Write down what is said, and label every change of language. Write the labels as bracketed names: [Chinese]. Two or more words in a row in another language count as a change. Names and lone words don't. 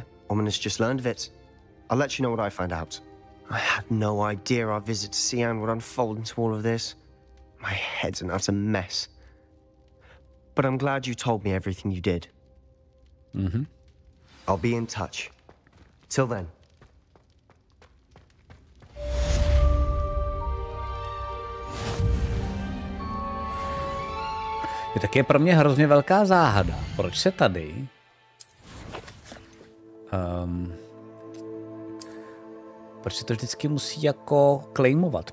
[English] Ominous just learned of it. I'll let you know what I find out. I had no idea our visit to Sian would unfold into all of this. My head's an utter mess. But I'm glad you told me everything you did. I'll be in touch. Till then. [Czech] Je taky pro mě hrozně velká záhada. Proč se tady proč se to vždycky musí jako claimovat?